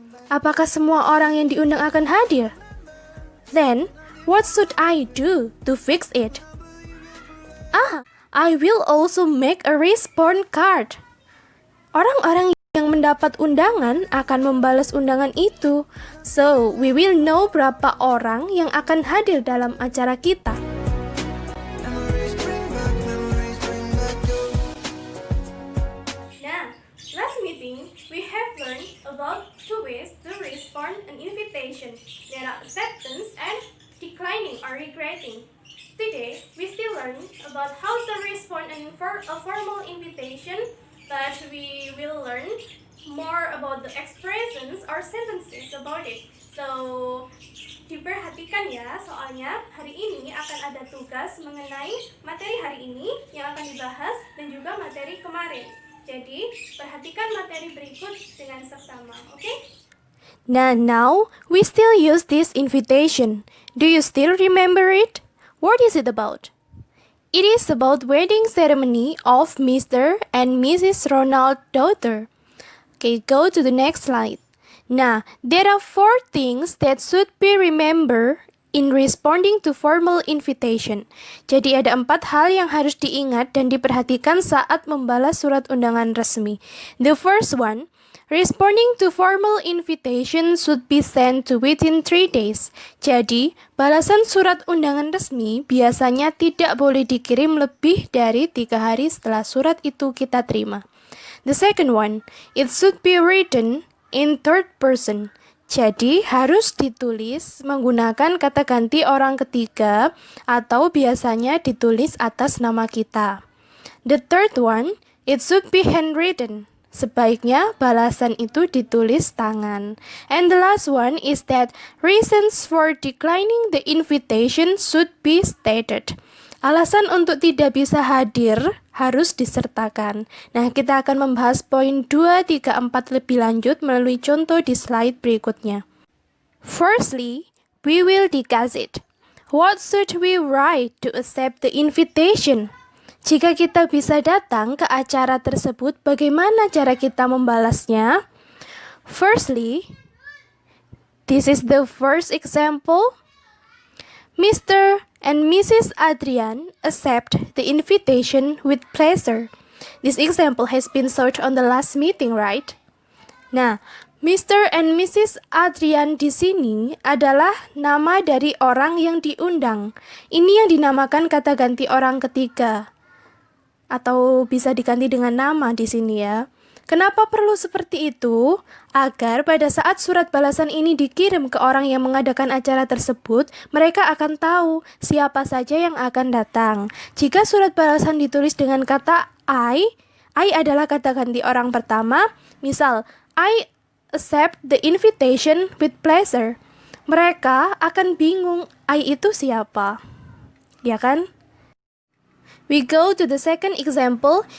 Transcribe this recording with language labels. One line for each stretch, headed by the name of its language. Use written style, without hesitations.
Indonesian: Apakah semua orang yang diundang akan hadir?
English: Then, what should I do to fix it? I will also make a response card.
Indonesian: Orang-orang yang mendapat undangan akan membalas undangan itu.
English: So, we will know
Indonesian: berapa orang yang akan hadir dalam acara kita.
English: Now, last meeting, we have learned about 2 ways to respond an invitation. There are acceptance and declining or regretting. Today, we still learn about how to respond a formal invitation, but we will learn more about the expressions or sentences about it.
Indonesian: So, diperhatikan ya, soalnya hari ini akan ada tugas mengenai materi hari ini yang akan dibahas dan juga materi kemarin. Jadi, perhatikan materi berikut dengan seksama, oke?
English: Now, we still use this invitation. Do you still remember it? What is it about? It is about wedding ceremony of Mr. and Mrs. Ronald's daughter. Okay, go to the next slide. Now, there are 4 things that should be remembered in responding to formal invitation.
Indonesian: Jadi ada 4 hal yang harus diingat dan diperhatikan saat membalas surat undangan resmi.
English: The first one, responding to formal invitation should be sent to within 3 days.
Indonesian: Jadi, balasan surat undangan resmi biasanya tidak boleh dikirim lebih dari 3 hari setelah surat itu kita terima.
English: The second one, it should be written in third person.
Indonesian: Jadi, harus ditulis menggunakan kata ganti orang ketiga atau biasanya ditulis atas nama kita.
English: The third one, it should be handwritten.
Indonesian: Sebaiknya balasan itu ditulis tangan.
English: And the last one is that reasons for declining the invitation should be stated.
Indonesian: Alasan untuk tidak bisa hadir harus disertakan. Nah, kita akan membahas poin 2, 3, 4 lebih lanjut melalui contoh di slide berikutnya.
English: Firstly, we will discuss it. What should we write to accept the invitation?
Indonesian: Jika kita bisa datang ke acara tersebut, bagaimana cara kita membalasnya?
English: Firstly, this is the first example. Mr. and Mrs. Adrian accept the invitation with pleasure. This example has been searched on the last meeting, right?
Indonesian: Nah, Mr. and Mrs. Adrian di sini adalah nama dari orang yang diundang. Ini yang dinamakan kata ganti orang ketiga. Atau bisa diganti dengan nama di sini ya. Kenapa perlu seperti itu? Agar pada saat surat balasan ini dikirim ke orang yang mengadakan acara tersebut, mereka akan tahu siapa saja yang akan datang. Jika surat balasan ditulis dengan kata I adalah kata ganti orang pertama. Misal,
English: I accept the invitation with pleasure.
Indonesian: Mereka akan bingung, I itu siapa? Ya kan?
English: We go to the second example.